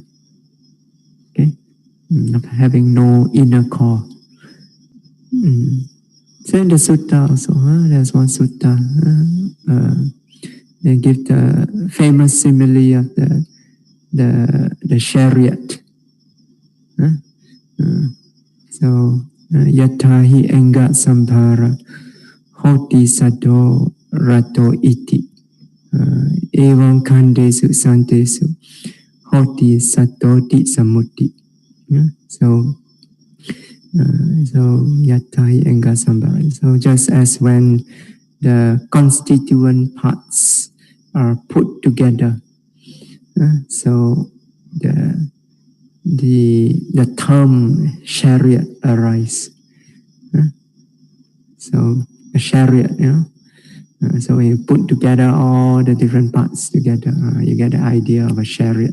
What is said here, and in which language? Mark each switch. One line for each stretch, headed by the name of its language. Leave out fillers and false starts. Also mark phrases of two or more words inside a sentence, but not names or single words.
English: Okay, of having no inner core. So in the sutta also, there's one sutta. They give the famous simile of the chariot.
Pali: So yatahi enga sambhara hoti sato rato iti evam kandesu santesu hoti satoti samuti. So yatahi enga sambhara.
English: So just as when the constituent parts are put together, so the term chariot arise. So a chariot, so when you put together all the different parts together, you get the idea of a chariot.